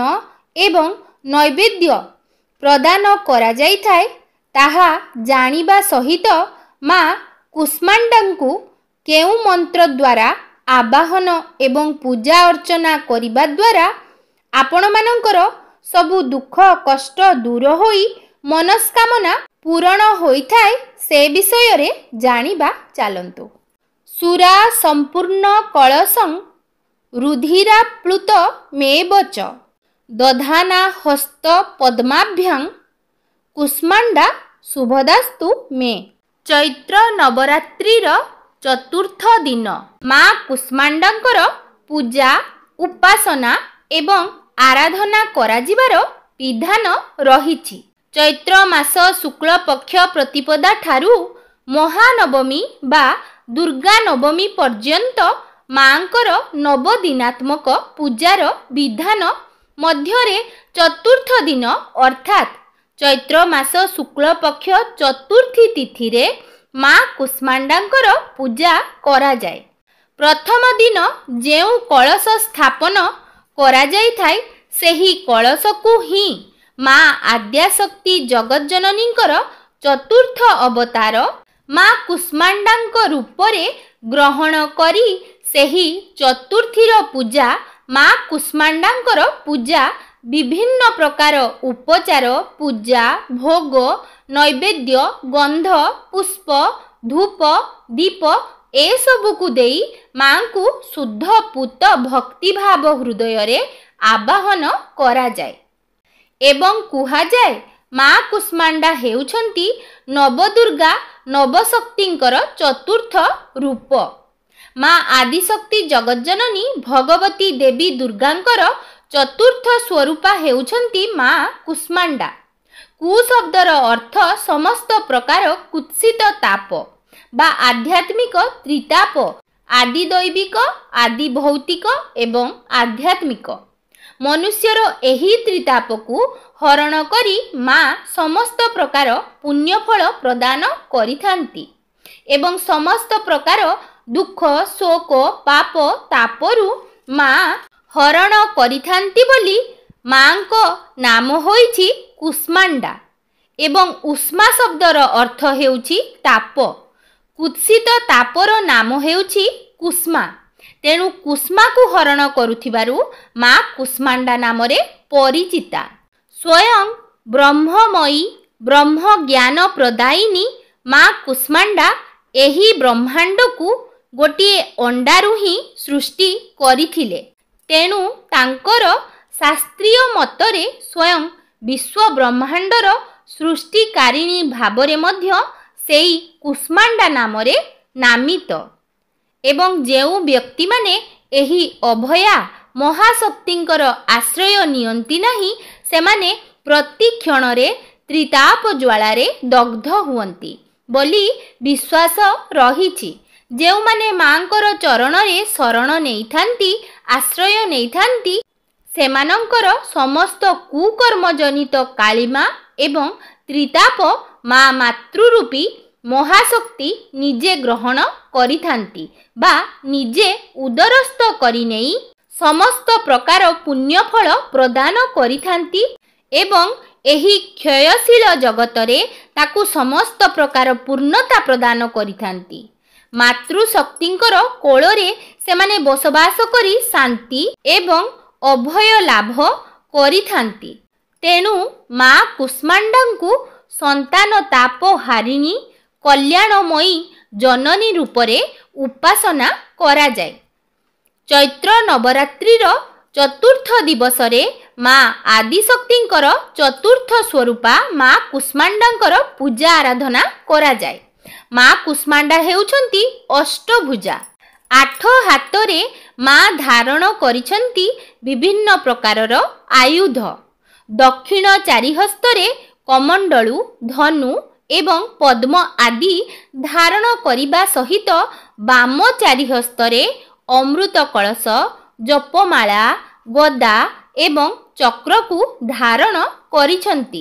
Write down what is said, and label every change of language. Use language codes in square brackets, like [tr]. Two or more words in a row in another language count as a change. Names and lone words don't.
[or] ଏବଂ ନୈବେଦ୍ୟ ପ୍ରଦାନ କରା ଯାଇଥାଏ ତାହା ଜାଣିବା ସହିତ ମାଁ କୁଷ୍ମାଣ୍ଡାଙ୍କୁ କେଉଁ ମନ୍ତ୍ର ଦ୍ୱାରା ଆବାହନ ଏବଂ ପୂଜା ଅର୍ଚ୍ଚନା କରିବା ଦ୍ୱାରା ଆପଣ ମାନଙ୍କର ସବୁ ଦୁଃଖ କଷ୍ଟ ଦୂର ହୋଇ ମନସ୍କାମନା ପୂରଣ ହୋଇଥାଏ ସେ ବିଷୟରେ ଜାଣିବା ଚାଲନ୍ତୁ। [sa] सुरा संपूर्ण कलशं रुधिरा प्लुत मेवच दधाना हस्त पद्माभ्यां कुष्माण्डा शुभदास्तु मे। [or] ଚୈତ୍ର ନବରାତ୍ରିର ଚତୁର୍ଥ ଦିନ ମାଁ କୁଷ୍ମାଣ୍ଡାଙ୍କର ପୂଜା ଉପାସନା ଏବଂ ଆରାଧନା କରା ଯିବାର ବିଧାନ ରହିଛି। ଚୈତ୍ର ମାସ ଶୁକ୍ଳ ପକ୍ଷ ପ୍ରତିପଦା ଠାରୁ ମହାନବମୀ ବା ଦୁର୍ଗା ନବମୀ ପର୍ଯ୍ୟନ୍ତ ମାଙ୍କର ନବଦିନାତ୍ମକ ପୂଜାର ବିଧାନ ମଧ୍ୟରେ ଚତୁର୍ଥ ଦିନ ଅର୍ଥାତ ଚୈତ୍ର ମାସ ଶୁକ୍ଳ ପକ୍ଷ ଚତୁର୍ଥୀ ତିଥିରେ ମାଁ କୁଷ୍ମାଣ୍ଡାଙ୍କର ପୂଜା କରା ଯାଏ। ପ୍ରଥମ ଦିନ ଯେଉଁ କଳଶ ସ୍ଥାପନ କରା ଯାଇଥାଏ ସେହି କଳଶକୁ ହିଁ ମାଁ ଆଦ୍ୟାଶକ୍ତି ଜଗଜ୍ଜନନୀଙ୍କର ଚତୁର୍ଥ ଅବତାର ମାଁ କୁଷ୍ମାଣ୍ଡାଙ୍କ ରୂପରେ ଗ୍ରହଣ କରି ସେହି ଚତୁର୍ଥୀର ପୂଜା ମାଁ କୁଷ୍ମାଣ୍ଡାଙ୍କର ପୂଜା ବିଭିନ୍ନ ପ୍ରକାର ଉପଚାର ପୂଜା ଭୋଗ ନୈବେଦ୍ୟ ଗନ୍ଧ ପୁଷ୍ପ ଧୂପ ଦୀପ ଏ ସବୁକୁ ଦେଇ ମାଁକୁ ଶୁଦ୍ଧ ପୂତ ଭକ୍ତି ଭାବ ହୃଦୟରେ ଆବାହନ କରା ଯାଏ ଏବଂ କୁହାଯାଏ ମାଁ କୁଷ୍ମାଣ୍ଡା ହେଉଛନ୍ତି ନବଦୁର୍ଗା ନବଶକ୍ତିଙ୍କର ଚତୁର୍ଥ ରୂପ। ମାଁ ଆଦିଶକ୍ତି ଜଗଜ୍ଜନନୀ ଭଗବତୀ ଦେବୀ ଦୁର୍ଗାଙ୍କର ଚତୁର୍ଥ ସ୍ୱରୂପା ହେଉଛନ୍ତି ମାଁ କୁଷ୍ମାଣ୍ଡା। କୁ ଶବ୍ଦର ଅର୍ଥ ସମସ୍ତ ପ୍ରକାର କୁତ୍ସିତ ତାପ ବା ଆଧ୍ୟାତ୍ମିକ ତ୍ରିତାପ ଆଦି ଦୈବିକ ଆଦି ଭୌତିକ ଏବଂ ଆଧ୍ୟାତ୍ମିକ ମନୁଷ୍ୟର ଏହି ତ୍ରିତାପକୁ ହରଣ କରି ମାଁ ସମସ୍ତ ପ୍ରକାର ପୁଣ୍ୟଫଳ ପ୍ରଦାନ କରିଥାନ୍ତି ଏବଂ ସମସ୍ତ ପ୍ରକାର ଦୁଃଖ ଶୋକ ପାପ ତାପରୁ ମାଁ ହରଣ କରିଥାନ୍ତି ବୋଲି ମାଁଙ୍କ ନାମ ହୋଇଛି କୁଷ୍ମାଣ୍ଡା ଏବଂ ଉଷ୍ମା ଶବ୍ଦର ଅର୍ଥ ହେଉଛି ତାପ କୁତ୍ସିତ ତାପର ନାମ ହେଉଛି କୁଷ୍ମା ତେଣୁ କୁଷ୍ମାକୁ ହରଣ କରୁଥିବାରୁ ମାଁ କୁଷ୍ମାଣ୍ଡା ନାମରେ ପରିଚିତା। ସ୍ୱୟଂ ବ୍ରହ୍ମମୟୀ ବ୍ରହ୍ମ ଜ୍ଞାନ ପ୍ରଦାୟିନୀ ମାଁ କୁଷ୍ମାଣ୍ଡା ଏହି ବ୍ରହ୍ମାଣ୍ଡକୁ ଗୋଟିଏ ଅଣ୍ଡାରୁ ହିଁ ସୃଷ୍ଟି କରିଥିଲେ ତେଣୁ ତାଙ୍କର ଶାସ୍ତ୍ରୀୟ ମତରେ ସ୍ୱୟଂ ବିଶ୍ୱ ବ୍ରହ୍ମାଣ୍ଡର ସୃଷ୍ଟିକାରିଣୀ ଭାବରେ ମଧ୍ୟ ସେଇ କୁଷ୍ମାଣ୍ଡା ନାମରେ ନାମିତ ଏବଂ ଯେଉଁ ବ୍ୟକ୍ତି ମାନେ ଏହି ଅଭୟା ମହାଶକ୍ତିଙ୍କର ଆଶ୍ରୟ ନିଅନ୍ତି ନାହିଁ ସେମାନେ ପ୍ରତି କ୍ଷଣରେ ତ୍ରିତାପ ଜ୍ୱାଳାରେ ଦଗ୍ଧ ହୁଅନ୍ତି ବୋଲି ବିଶ୍ୱାସ ରହିଛି। ଯେଉଁ ମାନେ ମାଙ୍କର ଚରଣରେ ଶରଣ ନେଇଥାନ୍ତି ଆଶ୍ରୟ ନେଇଥାନ୍ତି ସେମାନଙ୍କର ସମସ୍ତ କୁକର୍ମ ଜନିତ କାଳିମା ଏବଂ ତ୍ରିତାପ ମାଁ ମାତୃରୂପୀ ମହାଶକ୍ତି ନିଜେ ଗ୍ରହଣ କରିଥାନ୍ତି ବା ନିଜେ ଉଦରସ୍ଥ କରି ନେଇ ସମସ୍ତ ପ୍ରକାର ପୁଣ୍ୟଫଳ ପ୍ରଦାନ କରିଥାନ୍ତି ଏବଂ ଏହି କ୍ଷୟଶୀଳ ଜଗତରେ ତାକୁ ସମସ୍ତ ପ୍ରକାର ପୂର୍ଣ୍ଣତା ପ୍ରଦାନ କରିଥାନ୍ତି। ମାତୃଶକ୍ତିଙ୍କର କୋଳରେ ସେମାନେ ବସବାସ କରି ଶାନ୍ତି ଏବଂ ଅଭୟ ଲାଭ କରିଥାନ୍ତି। ତେଣୁ ମାଁ କୁଷ୍ମାଣ୍ଡାଙ୍କୁ ସନ୍ତାନ ତାପ ହାରିଣୀ କଲ୍ୟାଣମୟୀ ଜନନୀ ରୂପରେ ଉପାସନା କରା ଯାଏ। ଚୈତ୍ର ନବରାତ୍ରିର ଚତୁର୍ଥ ଦିବସରେ ମାଁ ଆଦିଶକ୍ତିଙ୍କର ଚତୁର୍ଥ ସ୍ୱରୂପା ମାଁ କୁଷ୍ମାଣ୍ଡାଙ୍କର ପୂଜା ଆରାଧନା କରା ଯାଏ। ମାଁ କୁଷ୍ମାଣ୍ଡା ହେଉଛନ୍ତି ଅଷ୍ଟଭୁଜା ଆଠ ହାତରେ ମାଁ ଧାରଣ କରିଛନ୍ତି ବିଭିନ୍ନ ପ୍ରକାରର ଆୟୁଧ ଦକ୍ଷିଣ ଚାରିହସ୍ତରେ କମଣ୍ଡଳୁ ଧନୁ ଏବଂ ପଦ୍ମ ଆଦି ଧାରଣ କରିବା ସହିତ ବାମ ଚାରିହସ୍ତରେ ଅମୃତ କଳସ, ଜପମାଳା, ଗଦା ଏବଂ ଚକ୍ରକୁ ଧାରଣ କରିଛନ୍ତି।